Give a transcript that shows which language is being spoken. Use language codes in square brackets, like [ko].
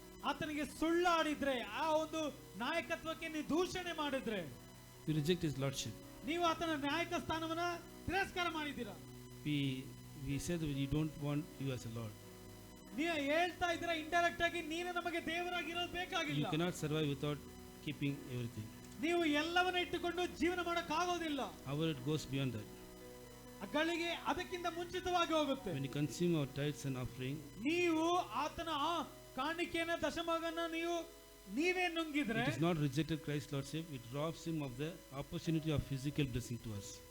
[kn] ಆತನಿಗೆ ಸುಳ್ಳಾಡಿದ್ರೆ, ಆ ಒಂದು ನಾಯಕತ್ವಕ್ಕೆ ನೀವು ದೂಷಣೆ ಮಾಡಿದ್ರೆ, [en] We reject his lordship. [kn] ನೀವು ಆತನ ನಾಯಕ ಸ್ಥಾನವನ್ನ ತಿರಸ್ಕಾರ ಮಾಡಿದ್ದೀರಾ. [en] We said that we don't want you as a lord. [kn] ನೀವು ಹೇಳ್ತಾ ಇದ್ದೀರಾ ಇಂಡೈರೆಕ್ಟ್ ಆಗಿ ನೀನು ನಮಗೆ ದೇವರಾಗಿರೋದು ಬೇಕಾಗಿಲ್ಲ. [en] You cannot survive without keeping everything. [kn] ನೀವು ಎಲ್ಲವನ್ನ ಇಟ್ಟುಕೊಂಡು ಜೀವನ ಮಾಡಕ್ ಆಗೋದಿಲ್ಲ. [en] Our it goes beyond that. [kn] ಗಳಿಗೆ ಅದಕ್ಕಿಂತ ಮುಂಚಿತವಾಗಿ ಹೋಗುತ್ತೆ. [en] When you consume our tithes and offering, [kn] ನೀವು ಆತನ ಆ ಕಾಣಿಕೆಯನ್ನ ದಶಮಗನ್ನ ನೀವೇ ನುಂಗಿದ್ರೆ, [en] it is not rejected Christ's lordship, it robs him of the opportunity of physical blessing to us.